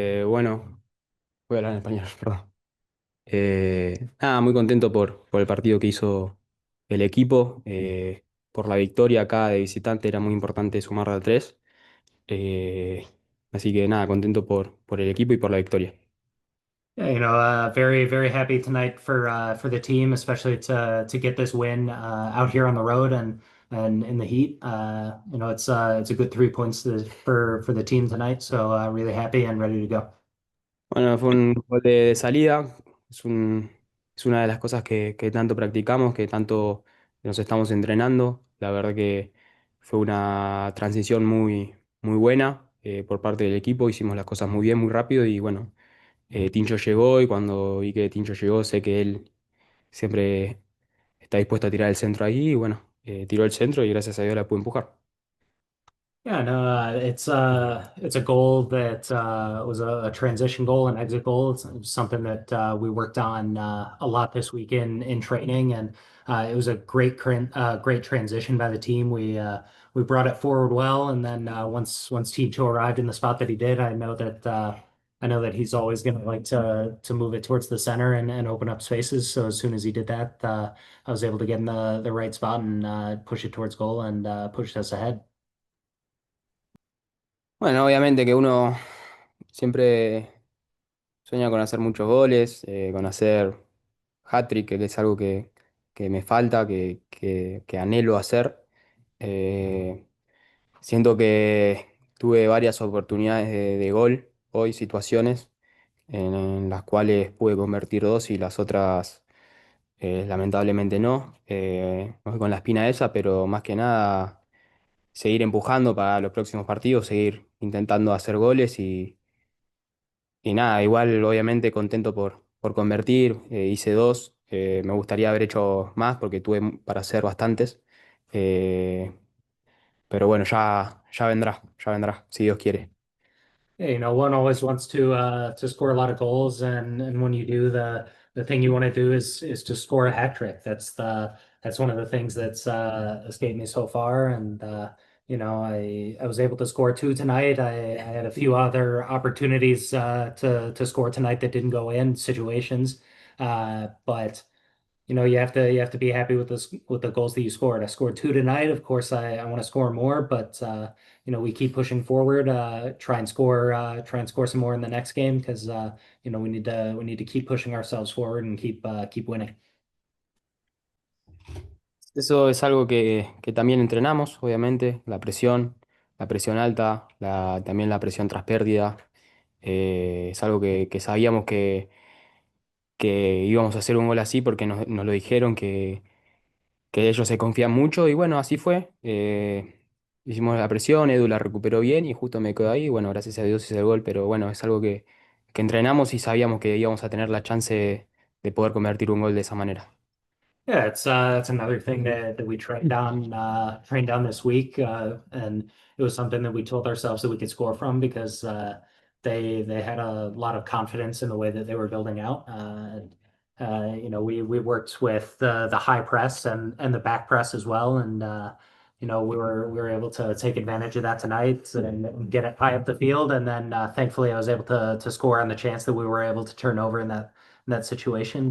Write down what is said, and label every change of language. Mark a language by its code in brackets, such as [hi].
[es] Bueno, voy a hablar en español, perdón. Nada, muy contento por el partido que hizo el equipo, por la victoria acá de visitante, era muy importante sumar a tres. Eh, Así que nada, contento por el equipo y por la victoria. [en] Yeah, very very happy tonight for the team, especially to get this win out here on the road and in the heat. It's a good 3 points for the team tonight, so really happy and ready to go. [es] Bueno, fue un gol de salida, es una de las cosas que tanto practicamos, que tanto nos estamos entrenando. La verdad que fue una transición muy buena por parte del equipo, hicimos las cosas muy bien, muy rápido y bueno, Tincho llegó y cuando vi que Tincho llegó sé que él siempre está dispuesto a tirar el centro ahí y bueno, tiró el centro y gracias a Dios la pude empujar. [en] Yeah, no, it's a goal that was a transition goal, an exit goal. It's something that we worked on a lot this week in training, and it was a great transition by the team. We brought it forward well, and then once Team Two arrived in the spot that he did, I know that he's always going to like to move it towards the center and open up spaces. So as soon as he did that, I was able to get in the right spot and push it towards goal and push us ahead. [es] Bueno, obviamente que uno siempre sueña con hacer muchos goles, con hacer hat-trick, que es algo que me falta, que anhelo hacer. Eh, Siento que tuve varias oportunidades de gol hoy, situaciones en las cuales pude convertir dos y las otras lamentablemente no. Me voy con la espina esa, pero más que nada seguir empujando para los próximos partidos, seguir intentando hacer goles y nada, igual obviamente contento por convertir, hice dos, me gustaría haber hecho más porque tuve para hacer bastantes, eh, pero bueno, ya vendrá, si Dios quiere. [en] Yeah, one always wants to score a lot of goals, and when you do, the thing you want to do is to score a hat trick. That's one of the things that's escaped me so far, and I was able to score two tonight. I had a few other opportunities to score tonight that didn't go in situations, but. You have to be happy with this with the goals that you scored. I scored two tonight. Of course, I want to score more, but we keep pushing forward. Try and score some more in the next game because we need to keep pushing ourselves forward and keep winning. [es] Eso es algo que también entrenamos, obviamente, la presión alta, también la presión tras pérdida, es algo que sabíamos que íbamos a hacer un gol así porque nos lo dijeron que ellos se confían mucho y bueno, así fue. Hicimos la presión, Edu la recuperó bien y justo me quedó ahí. Bueno, gracias a Dios hice el gol, pero bueno, es algo que entrenamos y sabíamos que íbamos a tener la chance de poder convertir un gol de esa manera. [en] Yeah, it's another thing that we trained on this week, and it was something that we told ourselves that we could score from because they had a lot of confidence in the way that they were building out. We worked with the high press and the back press as well, and we were able to take advantage of that tonight and get it high up the field, and then thankfully I was able to score on the chance that we were able to turn over in that situation.